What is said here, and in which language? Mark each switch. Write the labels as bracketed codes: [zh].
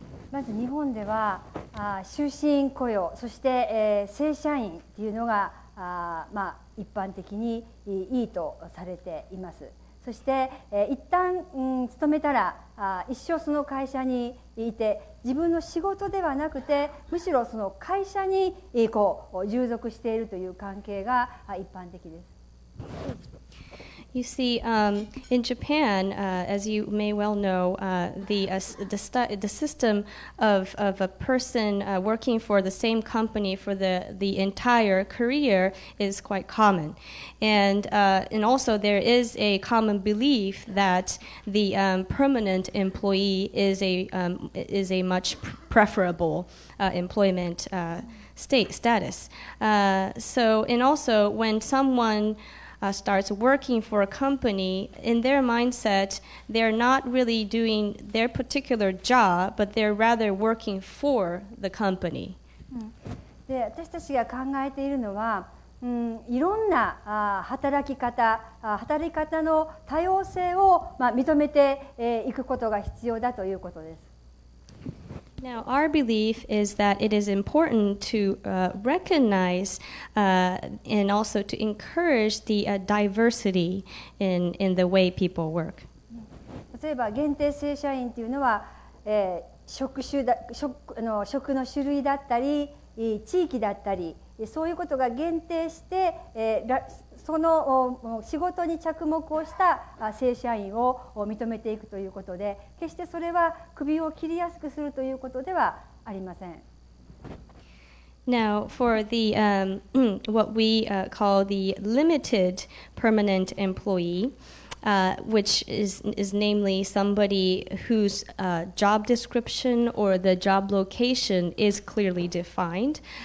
[ja] まず日本では終身雇用、そして、正社員というのが一般的にいいとされています。そして、一旦、勤めたら一生その会社にいて、自分の仕事ではなくてむしろその会社に従属しているという関係が一般的です。 [en] You see, in Japan, as you may well know, the system of a person working for the same company for the entire career is quite common, and also there is a common belief that the permanent employee is a much preferable employment status. So, and also when someone starts working for a company, in their mindset, they're not really doing their particular job, but they're rather working for the company. [ja] で、私たちが考えているのは、いろんな働き方の多様性を認めていくことが必要だということです。 [en] Now, our belief is that it is important to recognize and also to encourage the diversity in the way people work. [ja] 例えば限定正社員というのは、職の種類だったり地域だったりそういうことが限定して、その仕事に着目をした正社員を認めていくということで、決してそれは首を切りやすくするということではありません。 [en] Now, for the what we call the limited permanent employee, which is namely somebody whose job description or the job location is clearly defined.